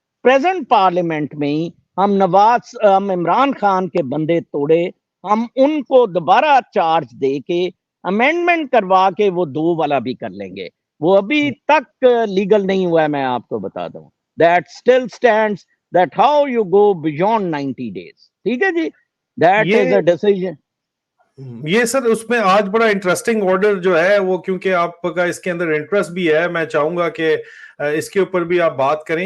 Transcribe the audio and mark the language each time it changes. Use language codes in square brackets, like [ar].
[ur] Present parliament میں ہی ہم عمران خان کے بندے توڑے، ہم ان کو دوبارہ چارج دے کے امینڈمنٹ کروا کے وہ 2 والا بھی کر لیں گے. وہ ابھی تک لیگل نہیں ہوا ہے. میں آپ کو بتا دوں [en] that still stands, that how you go beyond 90 days. [ur] ٹھیک ہے جی، [en] that is a decision. [ur] یہ سر اس میں آج بڑا انٹرسٹنگ آرڈر جو ہے وہ، کیونکہ آپ کا اس کے اندر انٹرسٹ بھی ہے، میں چاہوں گا کہ اس کے اوپر بھی آپ بات کریں.